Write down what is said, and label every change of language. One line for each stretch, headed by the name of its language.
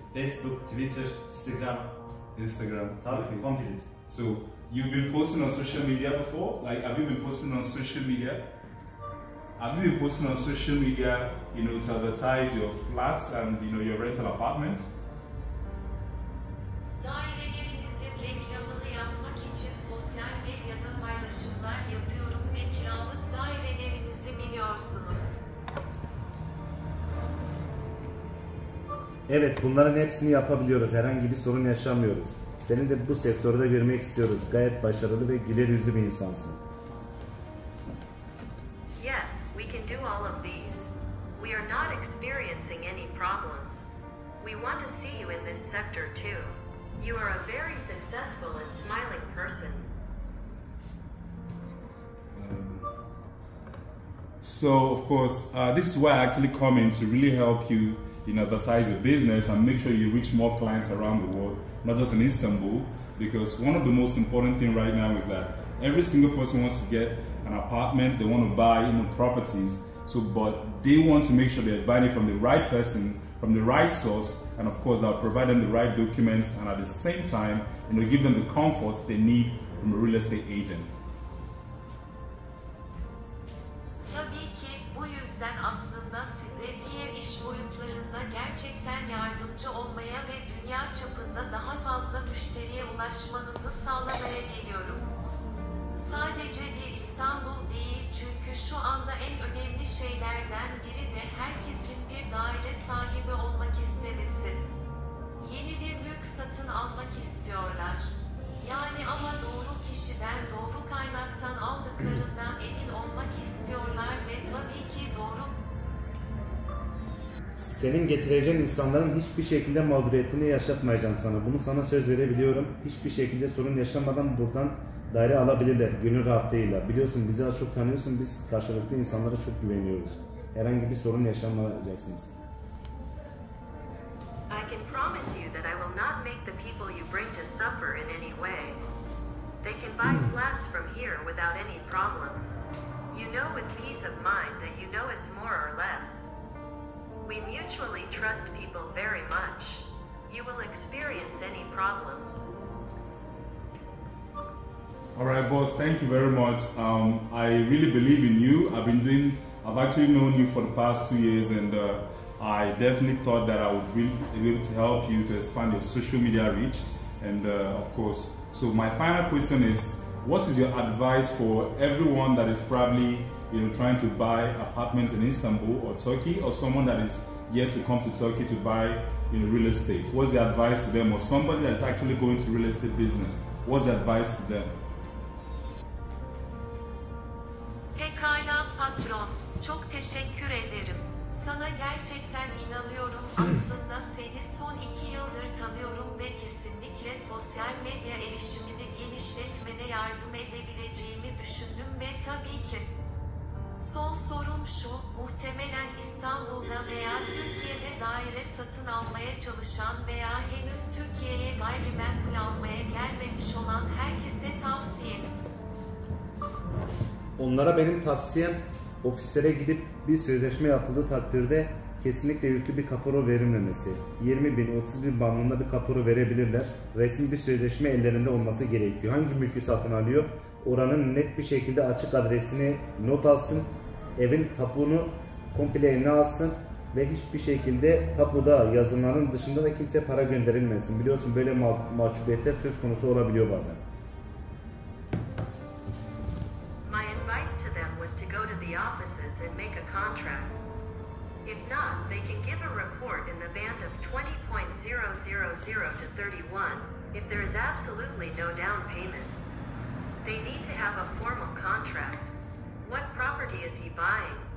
English: Facebook, Twitter, Instagram. Okay. Complete. So you've been posting on social media before? Like, have you been posting on social media? Have you been posting on social media, you know, to advertise your flats and, you know, your rental apartments?
Turkish: Dairelerinizin reklamını yapmak için sosyal medyada paylaşımlar yapıyorum ve kiralık dairelerinizi biliyorsunuz. Evet, bunların hepsini yapabiliyoruz. Herhangi bir sorun yaşamıyoruz. Seni de bu sektörde görmek istiyoruz. Gayet başarılı ve güler yüzlü bir insansın.
English: Yes, we can do all of these. We are not experiencing any problems. We want to see you in this sector too. You are a very successful and smiling person. So of course, this is why I actually come in to really help you, you know, advertise your business and make sure you reach more clients around the world, not just in Istanbul. Because one of the most important things right now is that every single person wants to get an apartment, they want to buy, you know, properties. So, but they want to make sure they're buying it from the right person, from the right source, and of course, they'll provide them the right documents, and at the same time, you know, give them the comforts they need from a real estate agent.
Turkish: Tabii ki bu yüzden aslında size diğer iş boyutlarında gerçekten yardımcı olmaya ve dünya çapında daha fazla müşteriye ulaşmanızı sağlamaya geliyorum. Sadece bir İstanbul değil, çünkü şu anda en önemli şeylerden biri de herkesin bir daire sahibi olmak istemesi. Yeni bir mülk satın almak istiyorlar. Yani ama doğru kişiden, doğru kaynaktan aldıklarından emin olmak istiyorlar ve tabii ki doğru. Senin getireceğin insanların hiçbir şekilde mağduriyetini yaşatmayacağım sana. Bunu sana söz verebiliyorum. Hiçbir şekilde sorun yaşamadan buradan daire alabilirler. Gönül rahatlığıyla. Biliyorsun, bizi az çok tanıyorsun. Biz karşılıklı insanlara çok güveniyoruz. Herhangi bir sorun yaşamayacaksınız.
English: I can promise you that I will not make the people you bring to suffer in any way. They can buy flats from here without any problems. You know with peace of mind that you know us more or less. We mutually trust people very much. You will experience any problems. All right, boss, thank you very much. I really believe in you. I've actually known you for the past 2 years, and I definitely thought that I would really be able to help you to expand your social media reach. And of course, so my final question is, what is your advice for everyone that is probably, you know, trying to buy apartments in Istanbul or Turkey, or someone that is yet to come to Turkey to buy, you know, real estate? What's the advice to them, or somebody that's actually going to real estate business? What's the advice to them?
Turkish: Pekala patron, çok teşekkür ederim. Sana gerçekten inanıyorum. Aslında seni son 2 yıldır tanıyorum ve kesinlikle sosyal medya erişimini genişletmene yardım edebileceğimi düşündüm ve tabii ki. Son sorum şu, muhtemelen İstanbul'da veya Türkiye'de daire satın almaya çalışan veya henüz Türkiye'ye gayrimenkul almaya gelmemiş olan herkese tavsiyem. Onlara benim tavsiyem, ofislere gidip bir sözleşme yapıldığı takdirde kesinlikle yüklü bir kapora verilmemesi. 20.000, 30.000 bandında bir kapora verebilirler. Resmi bir sözleşme ellerinde olması gerekiyor. Hangi mülkü satın alıyor? Oranın net bir şekilde açık adresini not alsın. Evin tapunu komple eline alsın. Ve hiçbir şekilde tapuda yazılanların dışında da kimseye para gönderilmesin. Biliyorsun, böyle mahcubiyetler söz konusu olabiliyor bazen.
English: My advice to them was to go to the offices and make a contract. If not, they can give a report in the band of 20.000 to 31 if there is absolutely no down payment. They need to have a formal contract. What property is he buying?